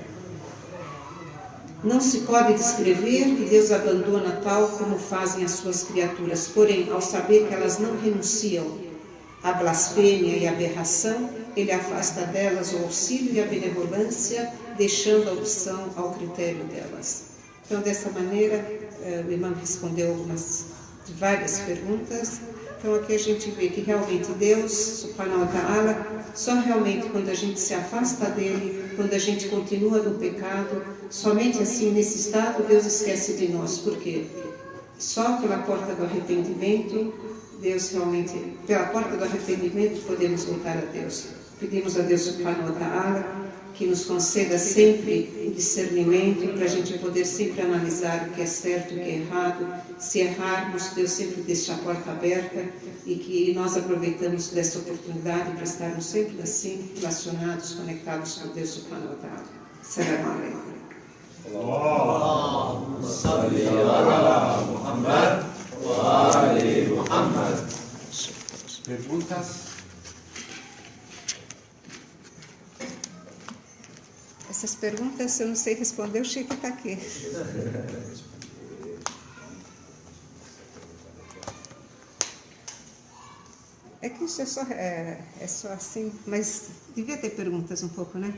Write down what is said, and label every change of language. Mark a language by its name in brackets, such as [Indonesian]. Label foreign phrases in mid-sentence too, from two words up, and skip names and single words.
[Portuguese] Não se pode descrever que Deus abandona tal como fazem as suas criaturas, porém, ao saber que elas não renunciam à blasfêmia e à aberração, Ele afasta delas o auxílio e a benevolência, deixando a opção ao critério delas. Então, dessa maneira, o imã respondeu várias perguntas. Então, aqui a gente vê que realmente Deus, [Arabic] سبحانه وتعالى, [Portuguese] só realmente quando a gente se afasta dele, quando a gente continua no pecado, somente assim, nesse estado, Deus esquece de nós. Por quê? Só pela porta do arrependimento, Deus realmente, pela porta do arrependimento, podemos voltar a Deus. Pedimos a Deus, [Arabic] سبحانه وتعالى, [Portuguese] que nos conceda sempre o discernimento para a gente poder sempre analisar o que é certo e o que é errado. Se errarmos, Deus sempre deixa a porta aberta e que nós aproveitamos dessa oportunidade para estarmos sempre assim, relacionados, conectados com Deus [Arabic] سبحانه وتعالى. السلام عليكم. اللهم صل على محمد وآل محمد. [Portuguese] Perguntas? Essas perguntas eu não sei responder, o Chico está aqui. É que isso é só assim, mas devia ter perguntas um pouco, né?